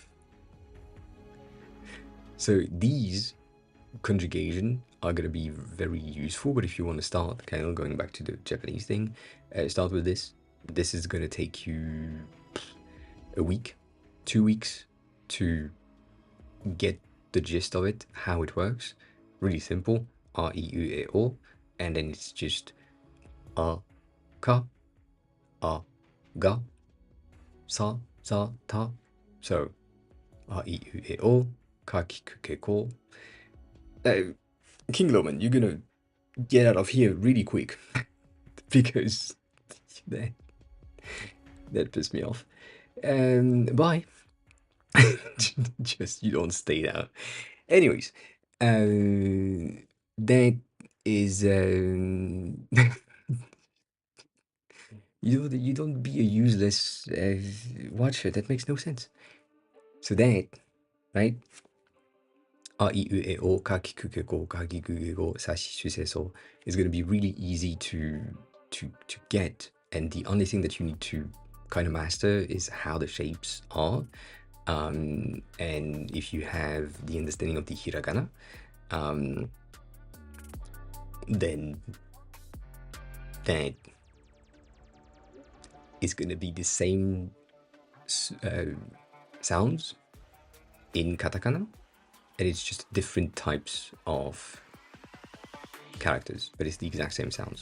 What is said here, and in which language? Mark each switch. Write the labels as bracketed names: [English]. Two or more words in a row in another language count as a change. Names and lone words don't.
[English] So these conjugation are going to be very useful, but if you want to start kind of going back to the Japanese thing, start with this. This is going to take you a week, 2 weeks to get the gist of it, how it works. Really simple. [Japanese] A-I-U-E-O, [English] and then it's just [Japanese] a, ka, a, ga, sa, ta. So A-I-U-E-O, ka, kiku, ke, ko. [English] King Loman, you're gonna get out of here really quick because that pissed me off. Bye. Just, you don't stay there. Anyways, that is you don't be a useless watcher. That makes no sense. So that, right? [Japanese] A-I-U-E-O, ka-ki-ku-ke-ko, ka-ki-ku-ke-ko, sashi-shu-se-so [English] is going to be really easy to get. And the only thing that you need to kind of master is how the shapes are. And if you have the understanding of the hiragana, then that is going to be the same sounds in katakana, and it's just different types of characters, but it's the exact same sounds.